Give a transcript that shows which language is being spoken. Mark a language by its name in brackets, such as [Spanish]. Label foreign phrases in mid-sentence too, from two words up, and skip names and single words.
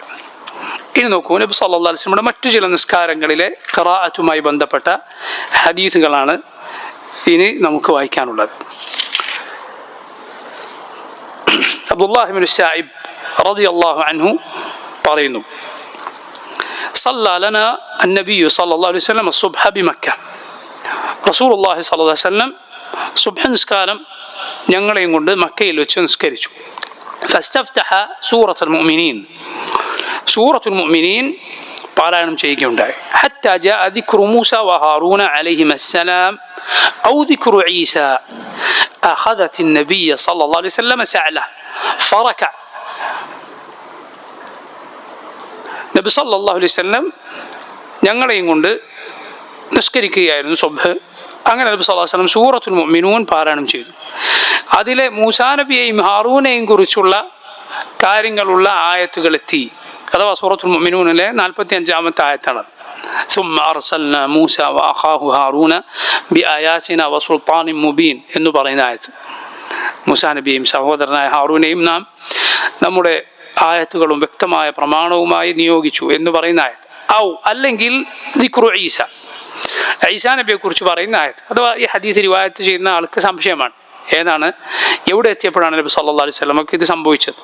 [Malayalam] ഇനി നോക്കൂ, നബി [Arabic] صلى الله عليه وسلم [Malayalam] മറ്റു ചില നിസ്കാരങ്ങളിലെ ഖിറാഅത്തുമായി ബന്ധപ്പെട്ട ഹദീസുകളാണ് ഇനി നമുക്ക് വായിക്കാനുള്ളത്. അബ്ദുല്ലാഹി ഇബ്നു സഅയിബ് [Arabic] رضي الله عنه [Malayalam] പറയുന്നു, [Arabic] صلى لنا النبي صلى الله عليه وسلم الصبح بمكة. رسول الله صلى الله عليه وسلم [Malayalam] സുബ്ഹ് നിസ്കാരം ഞങ്ങളെയും കൊണ്ട് മക്കയിൽ വെച്ച് നിസ്കരിച്ചു. ഫസ്തഫ്തഹ സൂറത്തുൽ മുഅ്മിനീൻ പാരായണം ചെയ്യുകയുണ്ടായി. [Arabic] حتى جاء ذكر موسى وهارون عليهما السلام أو ذكر عيسى أخذت النبي صلى الله عليه وسلم سعله فركع. [Malayalam] നബി [Arabic] صلى الله عليه وسلم [Malayalam] ഞങ്ങളെയും കൊണ്ട് നിസ്കരിക്കുകയായിരുന്നു സുബ്ഹ്. അങ്ങനെ നബി [Arabic] صلى الله عليه وسلم [Malayalam] സൂറത്തുൽ മുഅ്മിനൂൻ പാരായണം ചെയ്തു. അതിലെ മൂസാ നബിയെയും ഹാറൂനെയും കുറിച്ചുള്ള കാര്യങ്ങളുള്ള ആയത്തുകൾ എത്തി. അഥവാ സൂറത്തുൽ മുഅ്മിനൂനിലെ 45-ാമത്തെ ആയത്താണ്. [Arabic] ثم أرسلنا موسى وأخاه هارون بآياتنا وسلطان مبين [Malayalam] എന്ന് പറയുന്ന ആയത്ത്. മൂസാ നബിയെയും സഹോദരനായ ഹാറൂനെയും നാം നമ്മുടെ ആയത്തുകളും വ്യക്തമായ പ്രമാണവുമായി നിയോഗിച്ചു എന്ന് പറയുന്ന ആയത്ത്. ഔ അല്ലെങ്കിൽ [Arabic] ذكر عيسى, [Malayalam] ഈസാ നബിയെ കുറിച്ച് പറയുന്ന ആയത്ത്. അഥവാ ഈ ഹദീസ് റിവായത്ത് ചെയ്യുന്ന ആൾക്ക് സംശയമാണ് ഏതാണ്, എവിടെ എത്തിയപ്പോഴാണ് നബി [Arabic] صلى الله عليه وسلم [Malayalam] ഇത് സംഭവിച്ചത്.